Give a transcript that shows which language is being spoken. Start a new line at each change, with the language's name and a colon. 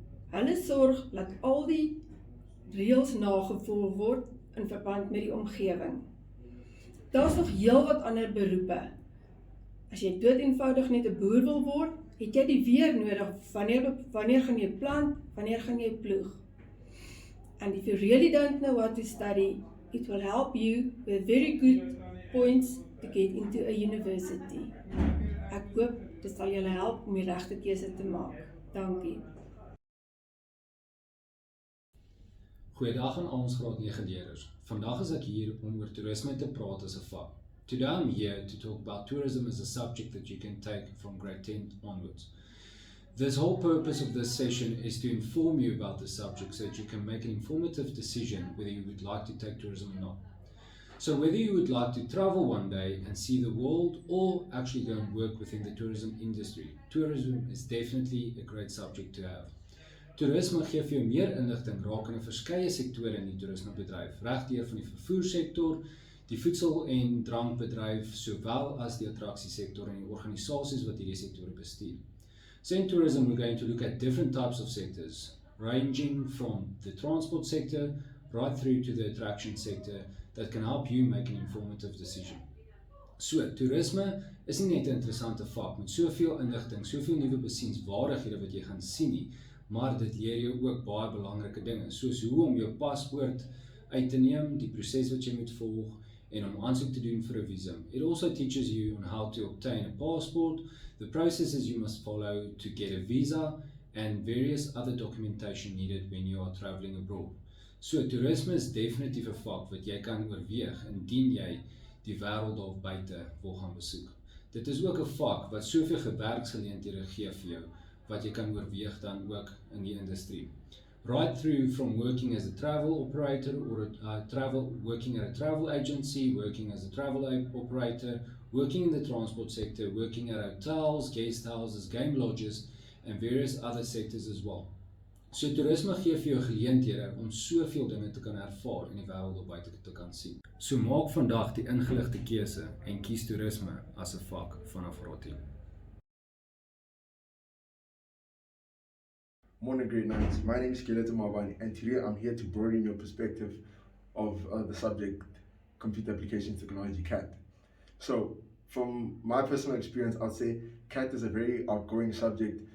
Afrikaans: Hulle sorg dat al die reëls nagevolg word in verband met die omgewing. Daar's nog heelwat ander beroepe. As jy dood eenvoudig net 'n boer wil word, het jy die weer nodig. Wanneer gaan jy plant? Wanneer gaan jy ploeg?
English: And if you really don't know what to study, it will help you with very good points to get into a university.
Afrikaans: Ek hoop dit sal julle help om die regte keuse te maak. Dankie. Goeiedag aan al ons graad 9 leerders. Vandag is ek hier om oor toerisme te praat as 'n vak.
English: Today I'm here to talk about tourism as a subject that you can take from grade 10 onwards. This whole purpose of this session is to inform you about the subject so that you can make an informative decision whether you would like to take tourism or not. So whether you would like to travel one day and see the world or actually go and work within the tourism industry, tourism is definitely a great subject to have.
Afrikaans: Toerisme gee vir jou meer inligting rakende verskeie sektore in die toerismebedryf, regdeur van die vervoersektor, die voedsel- en drankbedryf, sowel as die attraksiesektor en die organisasies wat hierdie sektore bestuur.
English: So in tourism, we're going to look at different types of sectors, ranging from the transport sector right through to the attraction sector that can help you make an informative decision.
Afrikaans: So, toerisme is nie net 'n interessante vak met soveel inligting, soveel nuwe besienswaardighede wat jy gaan sien nie, maar dit leer jou ook baie belangrike dinge, soos hoe om jou paspoort uit te neem, die proses wat jy moet volg en om aansoek te doen vir 'n visum.
English: It also teaches you on how to obtain a passport, the processes you must follow to get a visa, and various other documentation needed when you are traveling abroad.
Afrikaans: So, toerisme is definitief 'n vak wat jy kan oorweeg indien jy die wêreld daar buite wil gaan besoek. Dit is ook 'n vak wat soveel werksgeleenthede gee vir jou, wat jy kan oorweeg dan ook in die industrie.
English: Right through from working as a travel operator or working at a travel agency, working as a travel operator, working in the transport sector, working at hotels, guest houses, game lodges, and various other sectors as well.
Afrikaans: So toerisme gee vir jou geleenthede om soveel dinge te kan ervaar en die wêreld daar buite te kan sien. So maak vandag die ingeligte keuse en kies toerisme as 'n vak vanaf graad 10.
English: Morning grade 9s, my name is Skeleton Mawani and today I'm here to broaden your perspective of the subject Computer Application Technology, CAT. So from my personal experience, I'll say CAT is a very outgoing subject